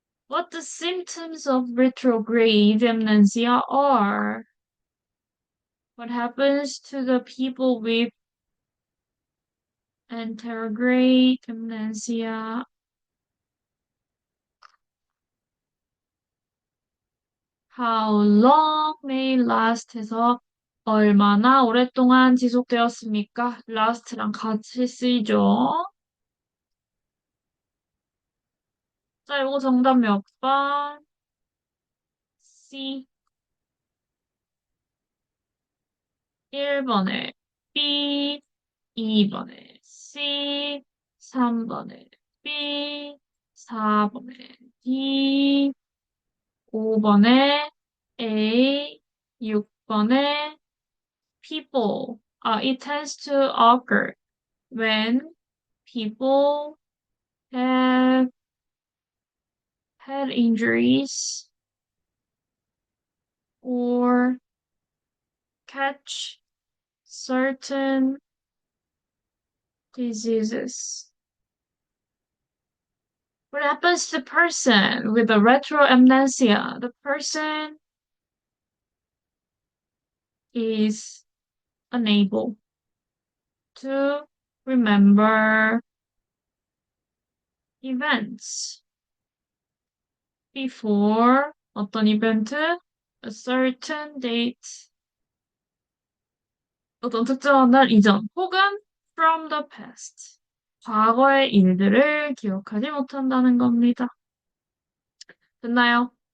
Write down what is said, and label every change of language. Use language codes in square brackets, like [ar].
[en] What the symptoms of retrograde amnesia are? What happens to the people with anterograde amnesia? How long may last [ko] 해서 얼마나 오랫동안 지속되었습니까? last랑 같이 쓰이죠. 자, 이거 정답 몇 번? C. 1번에 B, 2번에 C, 3번에 B, 4번에 D, 5번에 A, 6번에 people. [en] It tends to occur when people have head injuries or catch certain diseases. What happens to the person with the retroamnesia? The person is unable to remember events before [ko] 어떤 이벤트? [en] A certain date. [ko] 어떤 특정한 날 이전 혹은 [en] from the past. [ko] 과거의 일들을 기억하지 못한다는 겁니다. 됐나요?